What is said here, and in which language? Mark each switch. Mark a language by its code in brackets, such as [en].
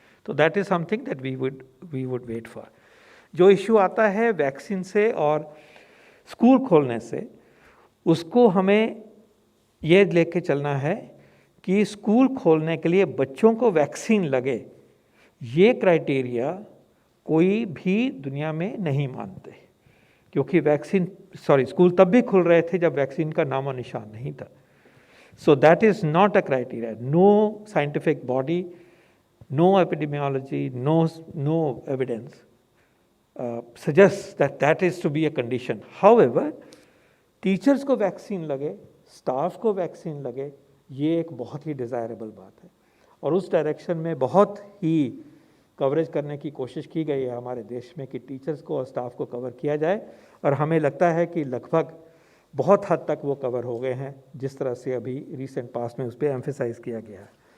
[hi] तो [en] That is something that we would wait for. [hi] जो issue आता है वैक्सीन से और स्कूल खोलने से, उसको हमें ये लेके चलना है कि स्कूल खोलने के लिए बच्चों को वैक्सीन लगे, ये क्राइटेरिया कोई भी दुनिया में नहीं मानते, क्योंकि स्कूल तब भी खुल रहे थे जब वैक्सीन का नामो निशान नहीं था. [en] So that is not a criteria. No scientific body, no epidemiology, no evidence suggests that that is to be a condition. [hi] However, teachers को वैक्सीन लगे, स्टाफ को वैक्सीन लगे, ये एक बहुत ही डिज़ायरेबल बात है और उस डायरेक्शन में बहुत ही कवरेज करने की कोशिश की गई है हमारे देश में कि टीचर्स को और स्टाफ को कवर किया जाए और हमें लगता है कि लगभग बहुत हद तक वो कवर हो गए हैं, जिस तरह से अभी रिसेंट पास में उस पर एम्फेसाइज किया गया है.